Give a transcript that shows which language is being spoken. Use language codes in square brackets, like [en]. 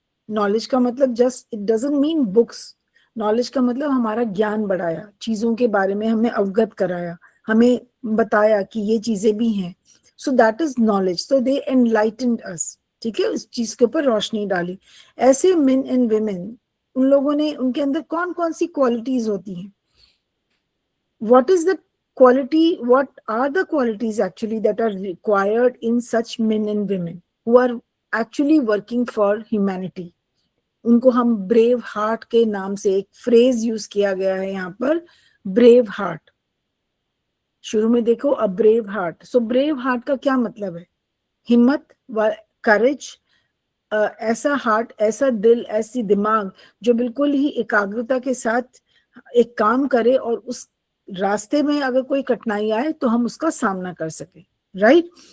[hi] Knowledge का मतलब just, [en] It doesn't mean books. [hi] Knowledge का मतलब हमारा ज्ञान बढ़ाया, चीजों के बारे में हमें अवगत कराया, हमें बताया कि ये चीजें भी हैं। [en] So that is knowledge. So they enlightened us, [hi] ठीक है, उस चीज के ऊपर रोशनी डाली। ऐसे [en] men and women, [hi] उन लोगों ने, उनके अंदर कौन कौन सी क्वालिटीज होती हैं? [en] What is the quality, what are the qualities actually that are required in such men and women who are actually working for humanity? [hi] उनको हम ब्रेव हार्ट के नाम से एक फ्रेज यूज किया गया है यहाँ पर, ब्रेव हार्ट। शुरू में देखो, a brave heart. So brave heart का क्या मतलब है? हिम्मत व करेज, ऐसा हार्ट, ऐसा दिल, ऐसी दिमाग जो बिल्कुल ही एकाग्रता के साथ एक काम करे, और उस रास्ते में अगर कोई कठिनाई आए तो हम उसका सामना कर सके, राइट।